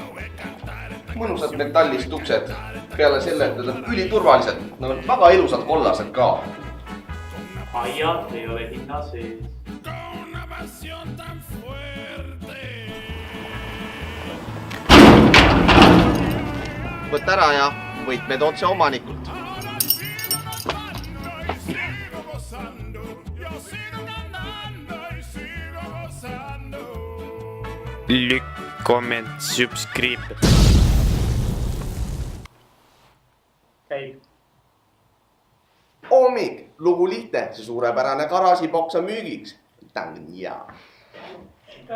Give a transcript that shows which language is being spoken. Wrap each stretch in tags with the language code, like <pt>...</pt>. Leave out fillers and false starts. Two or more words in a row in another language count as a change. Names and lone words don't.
<et>Mõnusad metallist uksed. Peale selle, et need on üliturvalised. Nad on väga ilusad kollased ka. Aiad ei ole hinna sees. Võta ära ja võtmed otse omanikult.</et> <en>Like, comment, subscribe.</en> <et>Käib. Hommik, lugu lihtne, see suurepärane garaažiboks on müügiks. Ta on hea.</et>